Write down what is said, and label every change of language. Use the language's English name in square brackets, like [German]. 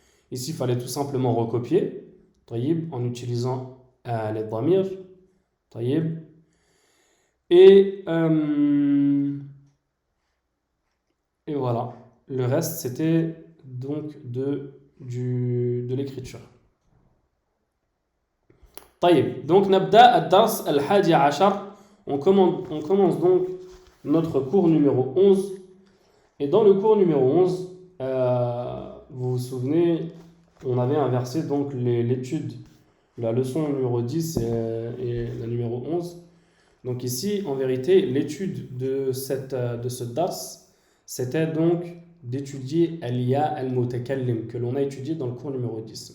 [French] Ici il fallait tout simplement recopier, [Arabic] طيب, [French] en utilisant les dhamir, طيب, et voilà, le reste c'était donc de l'écriture. [Arabic] طيب, [French] donc [Arabic] نبدأ الدرس الحادي عشر. [French] On commence donc notre cours numéro 11. Et dans le cours numéro 11, vous vous souvenez, on avait inversé donc l'étude, la leçon numéro 10 et la numéro 11. Donc ici, en vérité, l'étude de ce dars, c'était donc d'étudier al-ya al-mutakallim, que l'on a étudié dans le cours numéro 10.